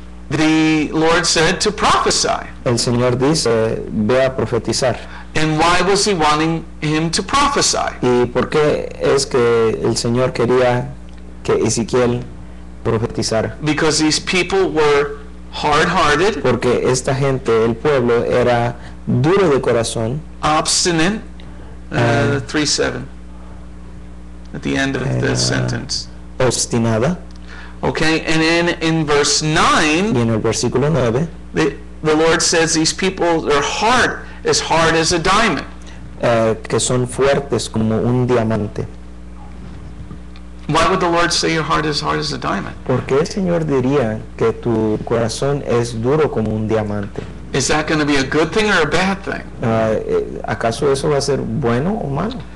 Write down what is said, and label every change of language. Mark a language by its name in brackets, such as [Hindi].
[English] the Lord said to prophesy. [Spanish] el Señor dice, ve a profetizar. [English] And why was he wanting him to prophesy? [Spanish] ¿Y por qué es que el Señor quería que Ezequiel profetizara? [English] Because these people were hard-hearted, [Spanish] Porque esta gente, el pueblo, era duro de corazón, [English] obstinate, 3:7 at the end of the sentence. [Spanish] obstinada. [English] Okay, and then in verse 9, [Spanish] Y en el versículo 9, [English] the Lord says these people are hard as a diamond. [Spanish] que son fuertes como un diamante. [English] Why would the Lord say your heart is hard as a diamond? [Spanish] ¿Por qué el Señor diría que tu corazón es duro como un diamante? [English] Is that going to be a good thing or a bad thing? [Spanish] ¿Acaso eso va a ser bueno o malo?